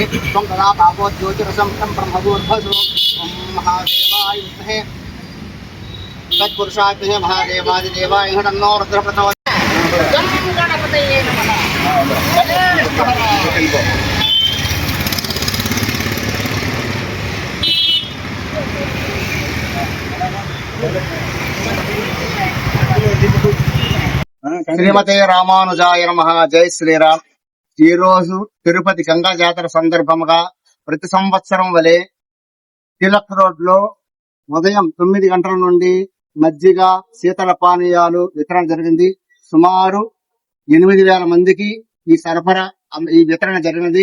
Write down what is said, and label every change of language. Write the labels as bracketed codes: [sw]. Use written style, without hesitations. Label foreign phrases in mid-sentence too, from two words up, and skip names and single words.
[sa] त्वं तदा पापो ज्योतिरसं तं ब्रह्मभूर्भुवः ओम महादेवाय विद्महे तत्पुरुषाय महादेवादिदेवाय तन्नो रुद्रः प्रचोदयात् गं गणपतये नमः శ్రీమతే రామానుజాయ నమః. [te] జై శ్రీరామ్. ఈ రోజు తిరుపతి గంగా జాతర సందర్భంగా ప్రతి సంవత్సరం వలె తిలక్ రోడ్ లో ఉదయం 9 గంటల నుండి మజ్జిగ శీతల పానీయాలు వితరణ జరిగింది. సుమారు 8,000 మందికి ఈ వితరణ జరిగినది.